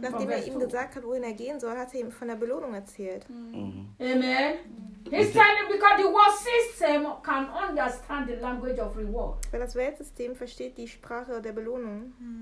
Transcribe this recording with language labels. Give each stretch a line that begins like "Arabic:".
German: Nachdem er ihm gesagt hat, wohin er gehen soll, hat er ihm von der Belohnung erzählt. Mm. Mm-hmm. Amen.
English: He's telling because the world system can understand the language of reward.
German: Weil das Weltsystem versteht die Sprache der Belohnung.